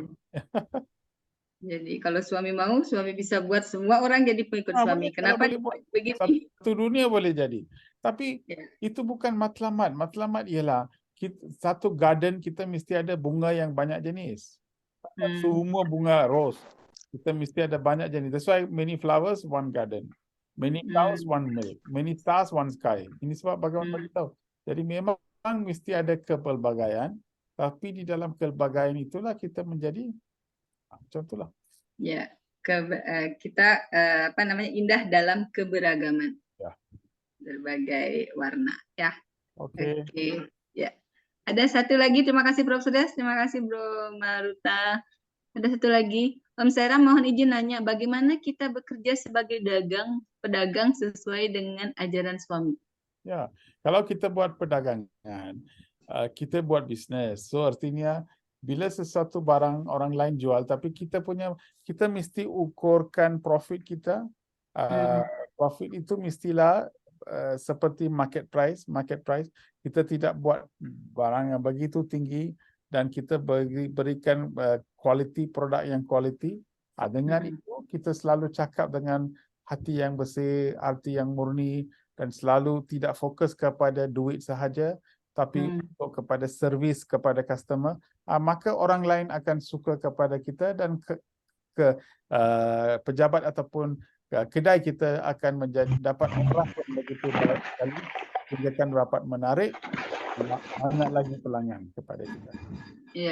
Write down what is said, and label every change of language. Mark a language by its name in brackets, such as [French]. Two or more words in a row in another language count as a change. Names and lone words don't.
[Indonesian] Jadi kalau suami mau, suami bisa buat semua orang jadi pengikut suami. [Malay] Boleh, [Indonesian] Kenapa [Malay] boleh buat. [Indonesian] begini? [Malay] Satu dunia boleh jadi. Tapi [Indonesian] Ya. [Malay] itu bukan matlamat. Matlamat ialah satu garden kita mesti ada bunga yang banyak jenis. Semua bunga rose. Kita mesti ada banyak jenis. [English] That's why many flowers, one garden. Many clouds, one milk. Many stars, one sky. [Malay] Ini sebab bagaimana beritahu. Jadi memang mesti ada kepelbagaian. Tapi di dalam kepelbagaian itulah kita menjadi contohlah. [Indonesian] Ya, kita indah dalam keberagaman. Ya. Berbagai warna, ya. Oke. Ya. Ada satu lagi, terima kasih Prof. Sudes, terima kasih Bro Maruta. Ada satu lagi, Om Sera mohon izin nanya, bagaimana kita bekerja sebagai pedagang sesuai dengan ajaran suami? [Malay] Ya, kalau kita buat perdagangan, kita buat bisnes. So artinya bila sesuatu barang orang lain jual, tapi kita mesti ukurkan profit kita. Profit itu mestilah seperti [English] market price. [Malay] Kita tidak buat barang yang begitu tinggi dan kita berikan quality produk yang quality. Dengan itu kita selalu cakap dengan hati yang bersih, hati yang murni dan selalu tidak fokus kepada duit sahaja, tapi kepada servis kepada customer, maka orang lain akan suka kepada kita dan pejabat ataupun kedai kita akan dapat orang yang begitu baik sekali, sehingga akan dapat menarik banyak lagi pelanggan kepada kita. [Indonesian] Iya.